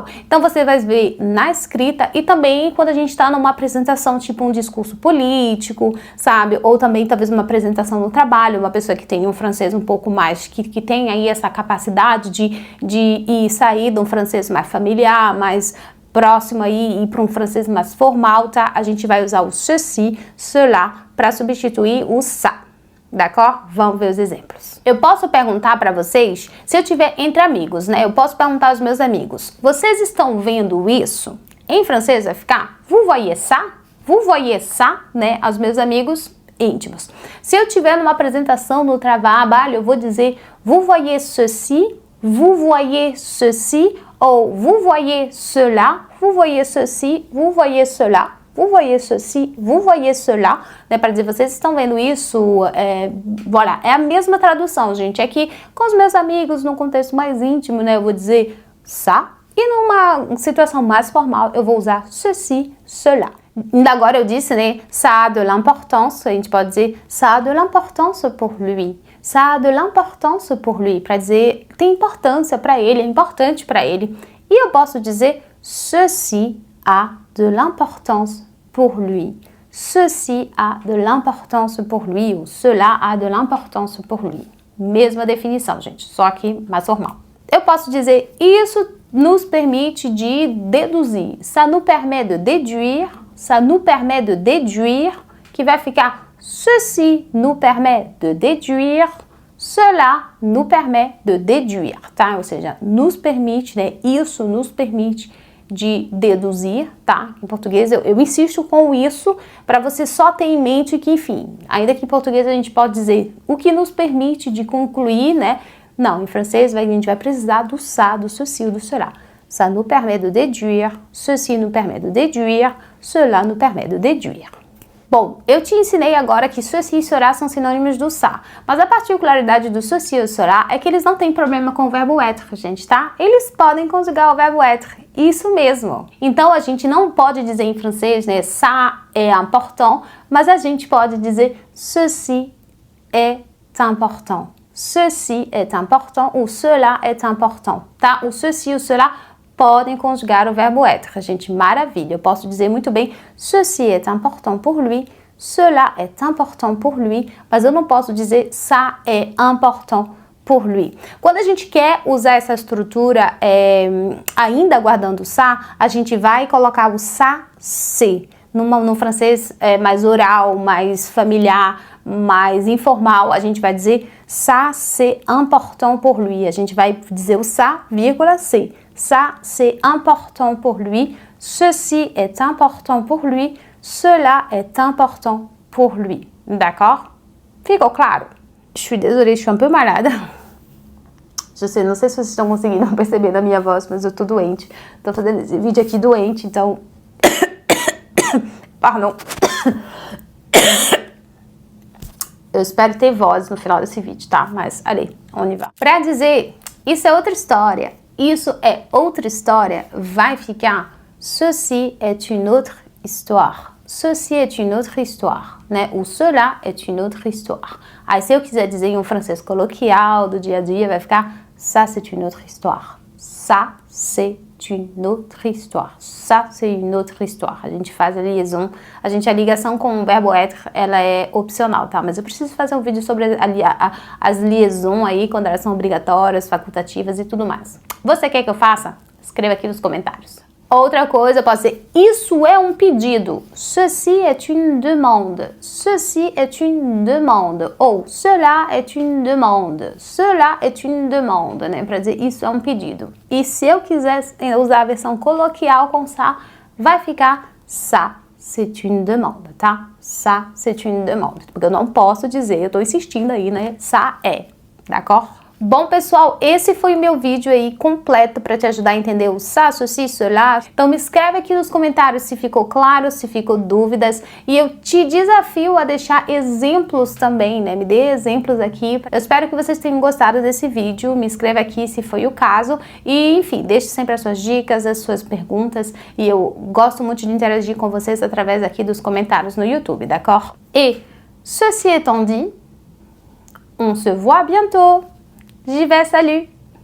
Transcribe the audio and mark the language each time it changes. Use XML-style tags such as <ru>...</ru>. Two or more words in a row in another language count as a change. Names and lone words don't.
<pt>Então você vai ver na escrita e também quando a gente está numa apresentação, tipo um discurso político, sabe? Ou também talvez uma apresentação no trabalho, uma pessoa que tem um francês um pouco mais, que tem aí essa capacidade de sair de um francês mais familiar, mais próximo aí, ir para um francês mais formal, tá? A gente vai usar o</pt> <fr>ceci, cela,</fr> <pt>para substituir o ça.</pt> <fr>D'accord?</fr> <pt>Vamos ver os exemplos. Eu posso perguntar para vocês, se eu tiver entre amigos, né? Eu posso perguntar aos meus amigos, vocês estão vendo isso? Em francês vai ficar</pt> <fr>vous voyez ça? Vous voyez ça,</fr> <pt>né? Aos meus amigos íntimos. Se eu tiver numa apresentação no trabalho, eu vou dizer</pt> <fr>vous voyez ceci, vous voyez ceci, ou vous voyez cela, vous voyez ceci, vous voyez cela. Vous voyez ceci, vous voyez cela,</fr> <pt>né, para dizer, vocês estão vendo isso, voilà, é a mesma tradução, gente, é que com os meus amigos, num contexto mais íntimo, né, eu vou dizer ça, e numa situação mais formal, eu vou usar</pt> <fr>ceci, cela.</fr> <pt>Ainda agora eu disse, né,</pt> <fr>ça a de l'importance,</fr> <pt>a gente pode dizer,</pt> <fr>ça a de l'importance pour lui, ça a de l'importance pour lui,</fr> <pt>para dizer, tem importância para ele, é importante para ele, e eu posso dizer,</pt> <fr>ceci a de l'importance pour lui. Ceci a de l'importance pour lui, ou cela a de l'importance pour lui.</fr> <pt>Mesma definição, gente, só que mais formal. Eu posso dizer, isso nos permite de deduzir.</pt> <fr>Ça nous permet de déduire, ça nous permet de déduire,</fr> <pt>que vai ficar</pt> <fr>ceci nous permet de déduire, cela nous permet de déduire,</fr> <pt>tá? Ou seja, nos permite, né? Isso nos permite de deduzir, tá? Em português eu insisto com isso para você só ter em mente que, enfim, ainda que em português a gente pode dizer o que nos permite de concluir, né? Não, em francês a gente vai precisar do ça, do ceci ou do cela.</pt> <fr>Ça nous permet de déduire, ceci nous permet de déduire, cela nous permet de déduire.</fr> <pt>Bom, eu te ensinei agora que ceci e cela são sinônimos do ça, mas a particularidade do ceci e cela é que eles não têm problema com o verbo être, gente, tá? Eles podem conjugar o verbo être, isso mesmo. Então a gente não pode dizer em francês, né,</pt> <fr>ça est important,</fr> <pt>mas a gente pode dizer</pt> <fr>ceci est important. Ceci est important ou cela est important,</fr> <pt>tá? O ceci ou cela podem conjugar o verbo être, gente, maravilha. Eu posso dizer muito bem,</pt> <fr>ceci est important pour lui, cela est important pour lui,</fr> <pt>mas eu não posso dizer</pt> <fr>ça est important pour lui.</fr> <pt>Quando a gente quer usar essa estrutura, ainda guardando o ça, a gente vai colocar o</pt> <fr>ça, c'est.</fr> <pt>No francês mais oral, mais familiar, mais informal, a gente vai dizer</pt> <fr>ça, c'est important pour lui.</fr> <pt>A gente vai dizer o ça, vírgula, c'est.</pt> <fr>Ça, c'est important pour lui. Ceci est important pour lui. Cela est important pour lui. D'accord?</fr> <pt>Ficou claro?</pt> <fr>Je suis désolée, je suis un peu malade.</fr> <pt>Não sei se vocês estão conseguindo perceber da minha voz, mas eu tô doente. Tô fazendo esse vídeo aqui doente, então...</pt> <fr>Pardon.</fr> <pt>Eu espero ter voz no final desse vídeo, tá? Mas,</pt> <fr>allez, on y va.</fr> <pt>Pra dizer, isso é outra história. Isso é outra história, vai ficar</pt> <fr>ceci est une autre histoire. Ceci est une autre histoire, né? O cela est une autre histoire.</fr> <pt>Aí se eu quiser dizer em um francês coloquial do dia a dia, vai ficar</pt> <fr>ça c'est une autre histoire. Ça c'est une autre histoire. Ça c'est une autre histoire.</fr> <pt>A gente faz a liaison, a ligação com o verbo être, ela é opcional, tá? Mas eu preciso fazer um vídeo sobre as liaisons aí, quando elas são obrigatórias, facultativas e tudo mais. Você quer que eu faça? Escreva aqui nos comentários. Outra coisa, eu posso dizer, isso é um pedido.</pt> <fr>Ceci est une demande. Ceci est une demande. Ou cela est une demande. Cela est une demande,</fr> <pt>né? Para dizer, isso é um pedido. E se eu quiser usar a versão coloquial com ça, vai ficar</pt> <fr>ça, c'est une demande,</fr> <pt>tá?</pt> <fr>Ça, c'est une demande.</fr> <pt>Porque eu não posso dizer, eu tô insistindo aí, né?</pt> <fr>Ça é, d'accord?</fr> <pt>Bom, pessoal, esse foi o meu vídeo aí completo para te ajudar a entender o</pt> <fr>ça, ceci, cela.</fr> <pt>Então me escreve aqui nos comentários se ficou claro, se ficou dúvidas, e eu te desafio a deixar exemplos também, né? Me dê exemplos aqui. Eu espero que vocês tenham gostado desse vídeo. Me escreva aqui se foi o caso e, enfim, deixe sempre as suas dicas, as suas perguntas, e eu gosto muito de interagir com vocês através aqui dos comentários no YouTube,</pt> <fr>d'accord? Et ceci étant dit, on se voit bientôt. J'y vais, salut!</fr>